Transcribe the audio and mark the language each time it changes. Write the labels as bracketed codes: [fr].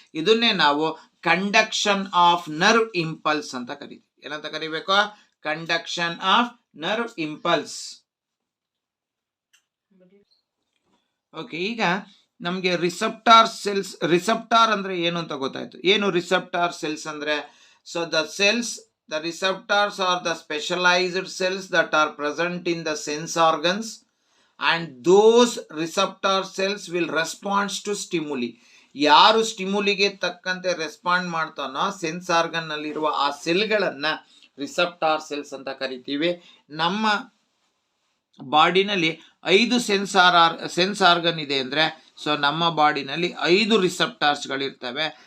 [kn] ಇದನ್ನೇ ನಾವು conduction of nerve impulse ಅಂತ ಕರಿತೀವಿ. ಏನಂತ ಕರಿಬೇಕು? [en] Conduction of nerve impulse. [kn] Okay, ಈಗ ನಮಗೆ ರಿಸೆಪ್ಟಾರ್ ಅಂದ್ರೆ ಏನು ಅಂತ ಗೊತ್ತಾಯ್ತು. ಏನು ರಿಸೆಪ್ಟಾರ್ ಸೆಲ್ಸ್ ಅಂದ್ರೆ? [en] So the receptors are the specialized cells that are present in the sense organs, and those receptor cells will respond to stimuli. [kn] ಯಾರು ಸ್ಟಿಮುಲಿಗೆ ತಕ್ಕಂತೆ ರೆಸ್ಪಾಂಡ್ ಮಾಡ್ತಾನೋ ಸೆನ್ಸ್ ಆರ್ಗನ್ ನಲ್ಲಿರುವ ಆ ಸೆಲ್ಗಳನ್ನ ರಿಸೆಪ್ಟಾರ್ ಸೆಲ್ಸ್ ಅಂತ ಕರಿತೀವಿ. ನಮ್ಮ ಬಾಡಿನಲ್ಲಿ 5 ಸೆನ್ಸ್ ಆರ್ಗನ್ ಇದೆ ಅಂದರೆ ಸೊ ನಮ್ಮ ಬಾಡಿನಲ್ಲಿ 5 ರಿಸೆಪ್ಟಾರ್ಸ್ಗಳಿರ್ತವೆ.